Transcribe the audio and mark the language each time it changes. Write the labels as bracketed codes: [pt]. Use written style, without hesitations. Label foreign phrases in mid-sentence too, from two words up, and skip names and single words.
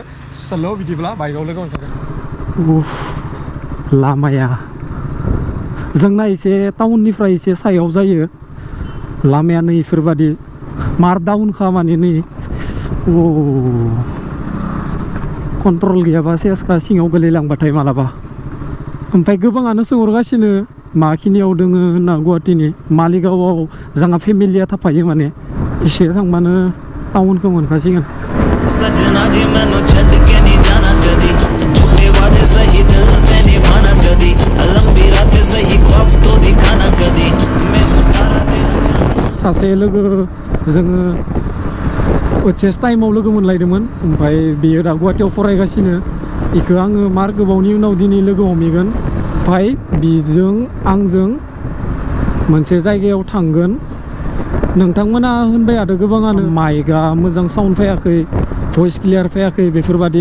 [brx] चलो बिदिब्ला बाइकआव लोगो मोनखागोन। लामाया जोंना एसे टाउननिफ्राय एसे सायाव जायो लामाया, नै इफोरबादि मार डाउन खामानि नै कन्ट्रल गैयाबा सेसखा सिङाव गोलैलांबाथाय मालाबा। ओमफ्राय गोबाङानो सोंहरगासिनो माखिनियाव दोङो होनना गुवाहाटीनि मालिगावआव जोंहा फेमिलिया थाफायो, माने एसे थांबानो टाउनखौ मोनखासिगोन। [hi] सजना जी मैनू छड़ के नहीं जाना कदी, झूठे वादे सही दिल से निभाना कदी, लंबी रातें सही ख्वाब तो दिखाना कदी, मैं हूँ तारा तेरा [brx] सासे लोगो जोङो HS टाइमाव लोगो मोनलायदोंमोन, ओमफ्राय बेयो दा गुवाहाटीयाव फरायगासिनो। बेखौ आङो मार गोबावनि उनाव दिनै लोगो हमहैगोन, ओमफ्राय बिजों आंजों मोनसे जायगायाव थांगोन। नोंथांमोना होनबाय थादों गोबाङानो माइकआ मोजां साउन्ड फैयाखै, भइस क्लियार फैयाखै बेफोरबादि।